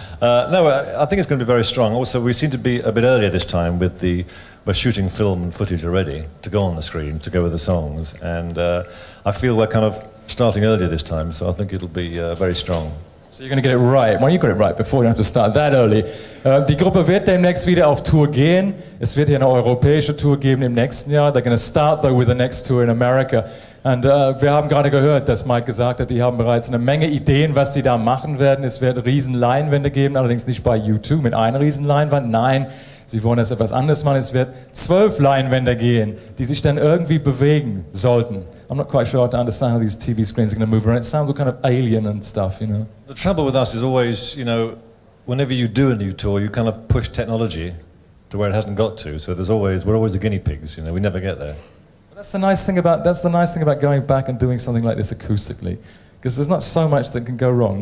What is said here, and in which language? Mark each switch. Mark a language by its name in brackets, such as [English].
[English] No, I think it's going to be very strong. Also, we seem to be a bit earlier this time with we're shooting film and footage already to go on the screen, to go with the songs, and I feel we're kind of starting earlier this time, so I think it'll be very strong. So you're going to get it right. Well, you got it right before you have to start that early. [German] Die Gruppe wird demnächst wieder auf Tour gehen. Es wird hier eine europäische Tour geben im nächsten Jahr. [English] They're going to start though with the next tour in America. [German] Und wir haben gerade gehört, dass Mike gesagt hat, die haben bereits eine Menge Ideen, was die da machen werden. Es wird riesen Leinwände geben, allerdings nicht bei U2 mit einer riesen Leinwand. Nein, sie wollen das etwas anderes machen. Es wird 12 Leinwände gehen, die sich dann irgendwie bewegen sollten. [English] I'm not quite sure I understand how these TV screens are going to move around. It sounds all kind of alien and stuff, you know. The trouble with us is always, you know, whenever you do a new tour, you kind of push technology to where it hasn't got to. So we're always the guinea pigs, you know. We never get there. That's the nice thing about going back and doing something like this acoustically, because there's not so much that can go wrong.